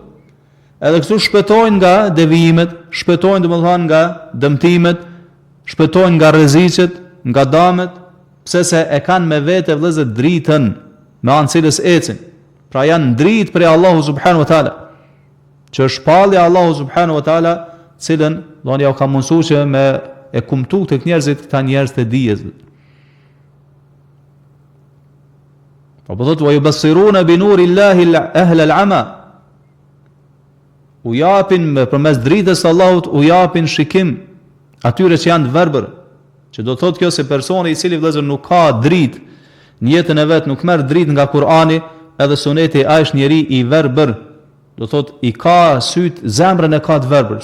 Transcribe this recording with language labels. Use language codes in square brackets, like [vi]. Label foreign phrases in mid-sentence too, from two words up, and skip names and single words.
[sq] Edhe kështu shpëtojnë nga devijimet, shpëtojnë domethënë nga dëmtimet, shpëtojnë nga rreziqet, nga damet, pse se e kanë me vete vëllezër dritën me anë cilës ecin. Pra janë dritë prej [ar] الله سبحانه وتعالى. [sq] Që është shpallja [ar] الله سبحانه وتعالى, [sq] cilën do ja u ka mundsuar që me e kumtu tek njerëzit këta njerëz të dijes. Po thotë [ar] ويبصرون بنور الله أهل العمى. [sq] U japin përmes dritës së Allahut, u japin shikim atyre që janë të verbër. Që do thotë kjo se personi i cili vëllezër nuk ka dritë në jetën e vet, nuk merr dritë nga Kur'ani edhe suneti, ai është njeri i verbër. Do thotë i ka syt, zemrën e ka të verbër.